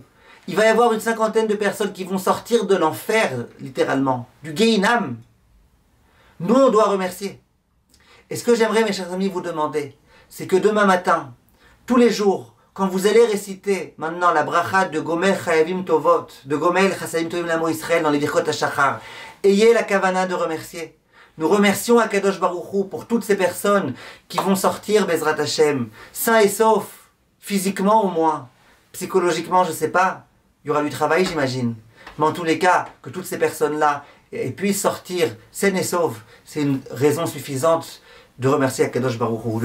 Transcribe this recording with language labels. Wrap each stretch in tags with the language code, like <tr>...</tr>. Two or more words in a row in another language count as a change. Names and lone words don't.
<fr>Il va y avoir une cinquantaine de personnes qui vont sortir de l'enfer, littéralement, du Gehinam. Nous, on doit remercier. Et ce que j'aimerais, mes chers amis, vous demander, c'est que demain matin, tous les jours, quand vous allez réciter maintenant la bracha de Gomel Chayavim Tovot, de Gomel Chassadim Tovim Lamo Israël dans les Birkot HaShachar, ayez la kavana de remercier. Nous remercions Akadosh Baruch Hu pour toutes ces personnes qui vont sortir,</fr> <he>בעזרת השם,</he> <fr>sains et saufs, physiquement au moins, psychologiquement, je ne sais pas, il y aura du travail, j'imagine. Mais en tous les cas, que toutes ces personnes-là puissent sortir saines et sauves, c'est une raison suffisante de remercier Akadosh Baruch Hu.</fr>